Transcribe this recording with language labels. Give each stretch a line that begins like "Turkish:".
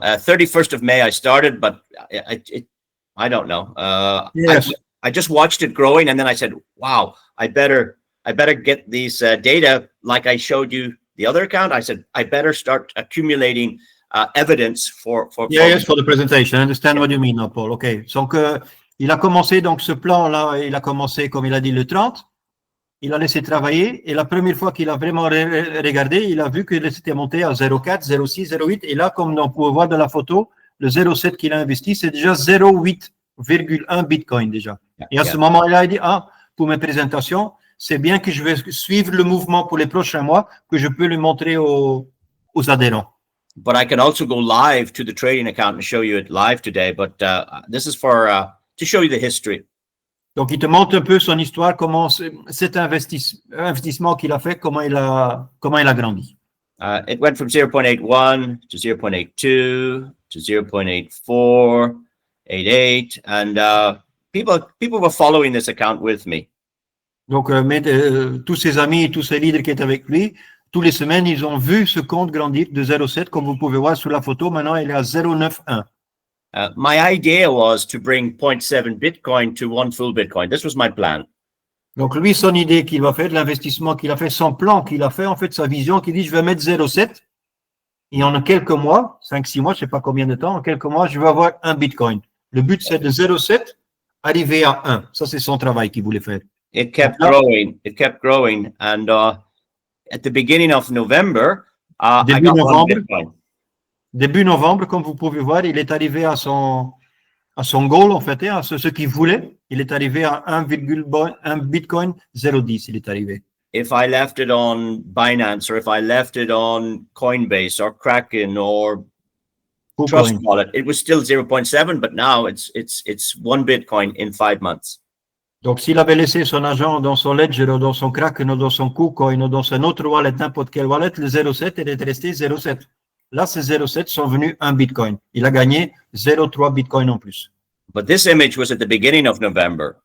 English: 31st of May I started, but I don't know. Yes. I just watched it growing and then I said, wow, I better get these data like I showed you the other account. I said, I better start accumulating evidence for Yes, for the presentation. I understand what you mean, now, Paul. OK.
French: Donc, il a commencé, donc, ce plan-là, il a commencé, comme il a dit, le 30. Il a laissé travailler. Et la première fois qu'il a vraiment regardé, il a vu que c'était monté à 0,4, 0,6, 0,8. Et là, comme on peut voir dans la photo, le 0,7 qu'il a investi, c'est déjà 0,8,1 Bitcoin déjà. Et à ce moment-là, il a dit, pour mes présentations, c'est bien que je vais suivre le mouvement pour les prochains mois, que je peux le montrer aux adhérents.
English: But I can also go live to the trading account and show you it live today. But this is for to show you the history.
French: Donc, il te montre un peu son histoire, comment cet investissement qu'il a fait, comment il a grandi.
English: It went from 0.81 to 0.82 to 0.84, 88, and people were following this account with me.
French: Donc, tous ses amis et tous ses leaders qui étaient avec lui, tous les semaines, ils ont vu ce compte grandir de 0,7, comme vous pouvez voir sur la photo. Maintenant, il est à 0,91.
English: My idea was to bring 0.7 Bitcoin to 1 full Bitcoin. This was my plan.
French: Donc, lui, son idée qu'il va faire, de l'investissement qu'il a fait, son plan qu'il a fait, en fait, sa vision, qu'il dit, je vais mettre 0,7. Et en quelques mois, 5-6 mois, je ne sais pas combien de temps, en quelques mois, je vais avoir 1 Bitcoin. Le but, c'est de 0,7 arriver à 1. Ça, c'est son travail qu'il voulait faire.
English: It kept growing. It kept growing. And at the beginning of November, I got 1 Bitcoin.
French: Début novembre, comme vous pouvez voir, il est arrivé à son goal, en fait, à ce qu'il voulait. Il est arrivé à 1 Bitcoin 0,10, il est arrivé.
English: If I left it on Binance or if I left it on Coinbase or Kraken or Trust Wallet, it was still 0.7, but now it's 1 Bitcoin in 5 months.
French: Donc, s'il avait laissé son argent dans son Ledger ou dans son Kraken ou dans son KuCoin ou dans un autre wallet, n'importe quel wallet, le 0,7, il est resté 0,7. Là, ces 0,7 sont venus 1 Bitcoin. Il a gagné 0,3 Bitcoin en plus.
English: But this image was at the beginning of November.